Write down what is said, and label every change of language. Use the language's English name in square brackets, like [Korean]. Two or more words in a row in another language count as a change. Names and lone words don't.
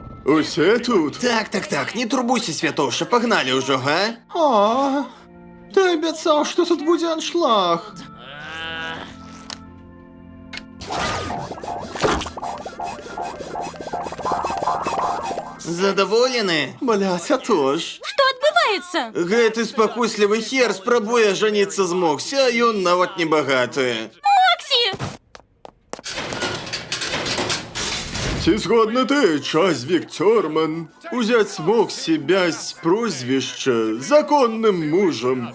[Ukrainian] Усе тут? Так, не турбуйся, святоша, погнали уже, га? О, ти обіцяв, що тут буде аншлаг. Задоволені? Блять, а то ж. [Russian] Что отбывается? [Belarusian] Гэты спокусливый хер спрабуе жаніцца з Моксі, а ён нават не багаты. Макси! Ці згодны ты, Чазвік Тёрман, узяць Моксі без прозвішча законным мужам?